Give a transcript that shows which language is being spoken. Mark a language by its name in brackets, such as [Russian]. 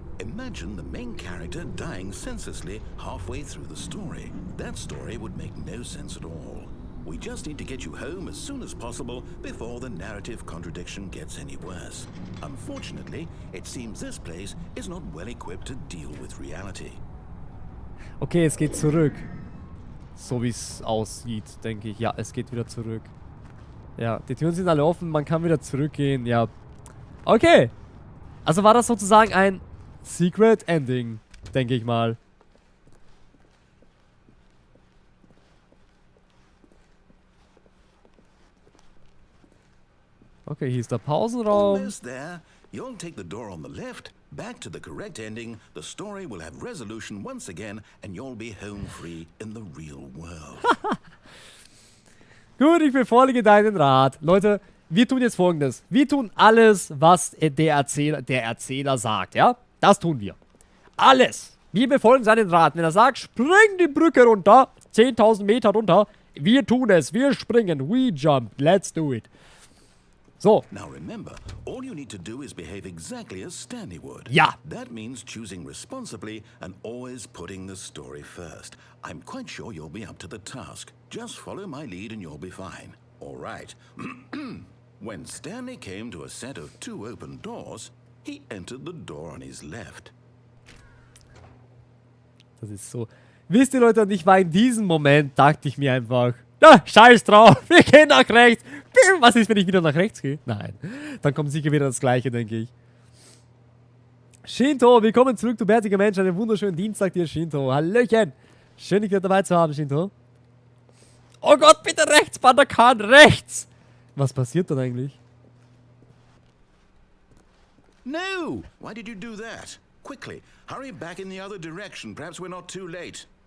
[English] Imagine the main character dying senselessly halfway through the story. That story would make no sense at all. We just need to get you home as soon as possible before the narrative contradiction gets any worse. Unfortunately, it seems this place is not well equipped to deal with reality. [German] Okay, es geht zurück. So wie es aussieht, denke ich. Ja, es geht wieder zurück. Ja, die Türen sind alle offen, man kann wieder zurückgehen, ja. Okay. Also war das sozusagen ein Secret Ending, denke ich mal. Okay, hier ist der Pausenraum. [English] Almost there. You'll take the door on the left, back to the correct ending, the story will have resolution once again, and you'll be home free in the real world. [German] Gut, ich befolge deinen Rat. Leute, wir tun jetzt Folgendes. Wir tun alles, was der Erzähler sagt, ja? Das tun wir. Alles. Wir befolgen seinen Rat. Wenn er sagt, spring die Brücke runter, 10.000 Meter runter, wir tun es. Wir springen. [English] We jump. Let's do it. So. Now remember, all you need to do is behave exactly as Stanley would. [German] Ja. [English] That means choosing responsibly and always putting the story first. I'm quite sure you'll be up to the task. Just follow my lead and you'll be fine. All right. When Stanley came to a set of 2 open doors, he entered the door on his left. [German] Das ist so. Wisst ihr, Leute, und ich war in diesem Moment, dachte ich mir einfach, na, scheiß drauf, wir gehen nach rechts. Was ist, wenn ich wieder nach rechts gehe? Nein. Dann kommt sicher wieder das Gleiche, denke ich. Shinto, willkommen zurück, du bärtiger Mensch. Einen wunderschönen Dienstag dir, Shinto. Hallöchen. Schön, dich wieder dabei zu haben, Shinto. Oh Gott, bitte rechts, Bandakan, rechts. Was passiert dann eigentlich? [English] No! Why did you do that? Quickly, hurry back in the other direction. Perhaps we're not too late.